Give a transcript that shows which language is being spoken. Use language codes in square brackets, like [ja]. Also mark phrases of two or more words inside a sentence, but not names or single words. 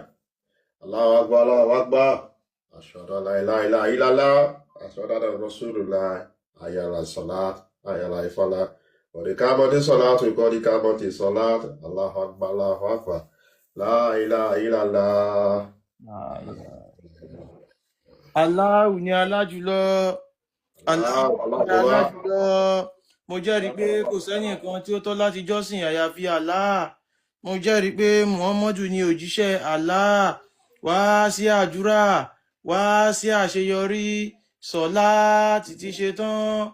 [ar] الله أكبر، الله أكبر. أشهد أن لا إله إلا الله. أشهد أن رسول الله. حي على الصلاة، حي على الفلاح. قد قامت الصلاة، قد قامت الصلاة. الله أكبر، الله أكبر. لا إله إلا الله. [yo] Allahu ni alájùlọ. Allahu ni alájùlọ. Mo jẹ́rìí pé kò sẹ́nìkan tí ó tọ́ láti jọ́sìn àyàfi Allah. Mo jẹ́rìí pé Muhammadu ni òjíṣẹ́ Allah. Wá sí àdúrà, wá sí àṣeyọrí, sọ̀lá títí ṣe tán.